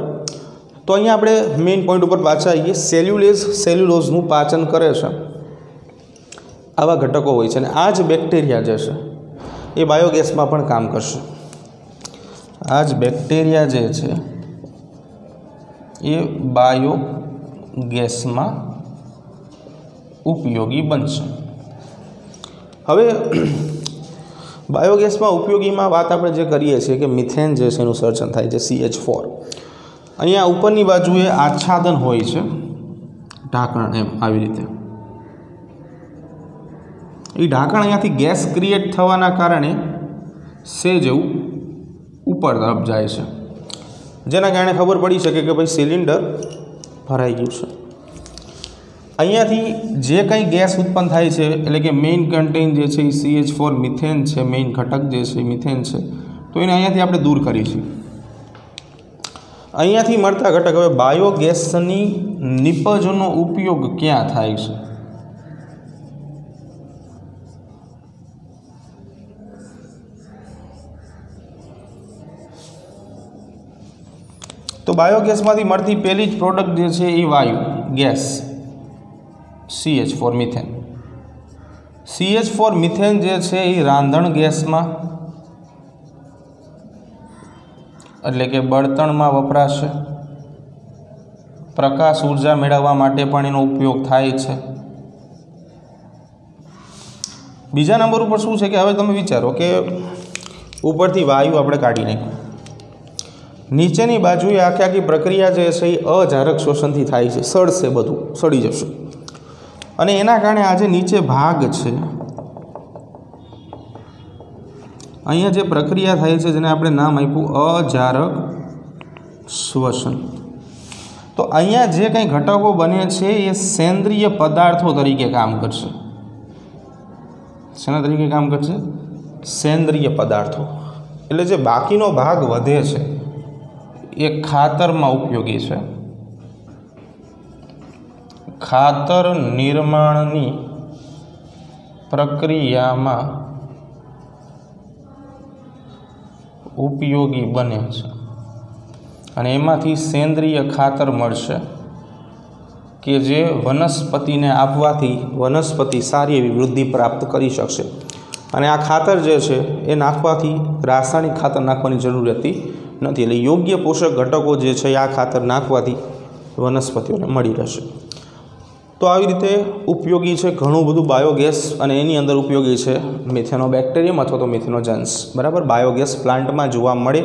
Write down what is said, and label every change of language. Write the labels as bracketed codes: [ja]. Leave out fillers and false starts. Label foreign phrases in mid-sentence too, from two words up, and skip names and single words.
[gu] તો અહીંયા આપણે મેઇન પોઈન્ટ ઉપર પાછા આવીએ. સેલ્યુલોઝનું પાચન કરે છે, આવા ઘટકો હોય છે અને આ જ બેક્ટેરિયા જે છે એ બાયોગેસમાં પણ કામ કરશે. આ જ બેક્ટેરિયા જે છે એ બાયોગેસમાં ઉપયોગી બનશે। હવે બાયોગેસ મેં ઉપયોગી મેં બાત આપણે જે કરીએ છીએ કિ મિથેન જે છે એનું સર્જન થાય છે CH4। અહીંયા ઉપરની બાજુએ આચ્છાદન હોય છે, ઢાંકણ એમ આવી રીતે। એ ઢાંકણ અહીંયાથી [en] gas create [gu] થવાના કારણે સેજ એવું ઉપર તરફ જાય છે, જેના કારણે ખબર પડી શકે કિ ભાઈ સિલિંડર ભરાઈ ગયું છે। અહીંયાથી જે કંઈ ગેસ ઉત્પન્ન થાય છે એટલે કે [en] main content [gu] જે છે CH4 મિથેન છે, મેન ઘટક જે છે મિથેન છે, તો એને અહીંયાથી આપણે દૂર કરીશું। અહીંયાથી મળતા ઘટક હવે બાયોગેસની નિપજનો ઉપયોગ ક્યાં થાય છે? તો બાયોગેસમાંથી મળતી પહેલી જ પ્રોડક્ટ જે છે એ વાયુ ગેસ CH4 મિથેન। CH4 મિથેન જે છે એ રાંધણ ગેસમાં એટલે કે બળતણમાં વપરાશે, પ્રકાશ ઊર્જા મેળવવા માટે પણ એનો ઉપયોગ થાય છે। બીજા નંબર પર શું છે કિ હવે તમે વિચારો કે ઉપરથી વાયુ આપણે કાઢી નાખ્યો, નીચેની બાજુએ આખી આખી પ્રક્રિયા જે છે અજારક શોષણથી થાય છે, સડશે, બધું સડી જશે અને એના કારણે આ જે નીચે ભાગ છે અહીંયા જે પ્રક્રિયા થાય છે જેને આપણે નામ આપ્યું અજારક શ્વસન। તો અહીંયા જે કંઈ ઘટકો બને છે એ સેંદ્રિય પદાર્થો તરીકે કામ કરશે। શેના તરીકે કામ કરશે? સેંદ્રિય પદાર્થો। એટલે જે બાકીનો ભાગ વધે છે એ ખાતરમાં ઉપયોગી છે, ખાતર નિર્માણની પ્રક્રિયામાં ઉપયોગી બને છે અને એમાંથી સેંદ્રિય ખાતર મળશે કે જે વનસ્પતિને આપવાથી વનસ્પતિ સારી એવી વૃદ્ધિ પ્રાપ્ત કરી શકશે। અને આ ખાતર જે છે એ નાખવાથી રાસાયણિક ખાતર નાખવાની જરૂર રહેતી નથી, એટલે યોગ્ય પોષક ઘટકો જે છે આ ખાતર નાખવાથી વનસ્પતિઓને મળી રહેશે। तो આવી રીતે ઉપયોગી છે ઘણું બધું બાયોગેસ અને એની અંદર ઉપયોગી છે મિથેનોબેક્ટેરિયમ અથવા તો મિથેનોજન્સ। બરાબર, બાયોગેસ પ્લાન્ટમાં જોવા મળે।